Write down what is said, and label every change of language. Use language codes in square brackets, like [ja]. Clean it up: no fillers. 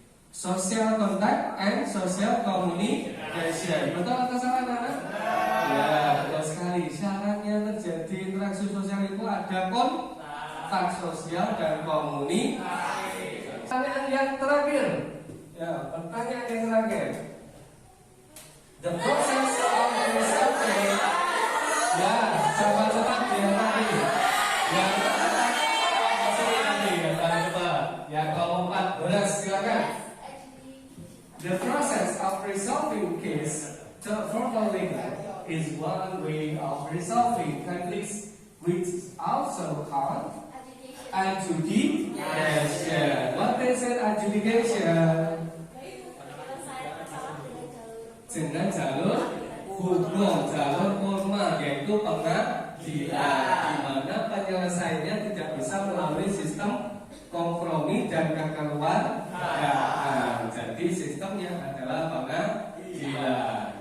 [en] Social contact and social communication. [id] Betul atau salah anak? Ya, betul sekali. Syaratnya terjadi interaksi sosial itu ada kontak sosial dan komunikasi. Pertanyaan yang terakhir. Ya, pertanyaan yang terakhir. [en] The process of resolving. [id] Ya, cepat-cepat yang tadi. Yang tadi ya, cepat. Ya, kelompok 14 silakan. [en] The process of resolving case verbally is one way of resolving conflicts, which is also called adjudication. What is adjudication? [id] Penyelesaian masalah Dengan jalur hukum, jalur formal, yaitu pengadilan, di mana penyelesaiannya tidak bisa melalui sistem kompromi dan kekeluargaan. Jadi sistemnya adalah pengadilan.